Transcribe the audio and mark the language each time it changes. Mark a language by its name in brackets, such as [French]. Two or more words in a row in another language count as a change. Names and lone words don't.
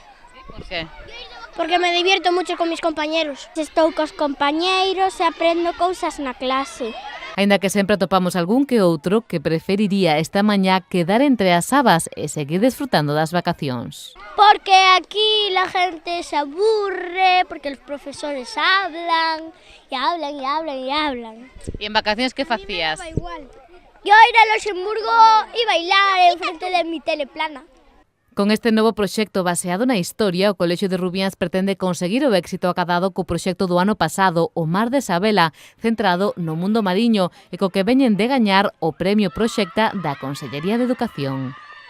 [Galician] Por que? [Spanish] Porque me divierto mucho con mis compañeros. [Galician] Estou cos compañeiros e aprendo cousas na clase. Aínda que sempre atopamos algún que outro que preferiría esta mañá quedar entre as sabas e seguir desfrutando das vacacións. [Spanish] Porque aquí la gente se aburre, porque los profesores hablan, y hablan, y hablan, y hablan. [Galician] E en vacacións que facías? Igual. [Spanish] Yo ir a Luxemburgo y bailar en frente de mi teleplana. [Galician] Con este novo proxecto baseado na historia, o Colexio de Rubiáns pretende conseguir o éxito acadado co proxecto do ano pasado, o Mar de Sabela, centrado no mundo mariño e co que veñen de gañar o Premio Proxecta da Consellería de Educación.